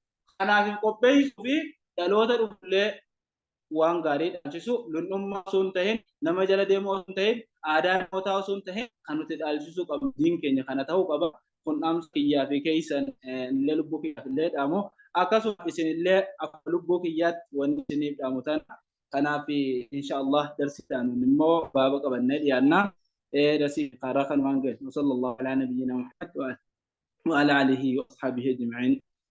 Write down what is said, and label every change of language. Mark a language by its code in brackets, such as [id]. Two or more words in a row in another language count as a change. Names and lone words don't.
[om] Kanaaf qopheessuu fi dhaloota dhufullee waan gaarii dhaalchisu lundhummaa osoo hin ta'in nama jala deemuu osoo hin ta'in aadaa namootaa osoo hin ta'in kan nuti dhaalchisuu qabnu diin keenya kana ta'uu qaba. Kun dhaamsa kiyyaa fi keessan illee lubbuu kiyyaaf illee dhaamu akkasuma isinillee akka lubbuu kiyyaatti wanni isiniif dhaamu tana. Kanaaf inshaallah darsiidhaan immoo baaba qabannee dhiyaannaa. Darsii karaa kan waan gahe. [ar] صلى الله على نبينا محمد وعلى آله وأصحابه أجمعين.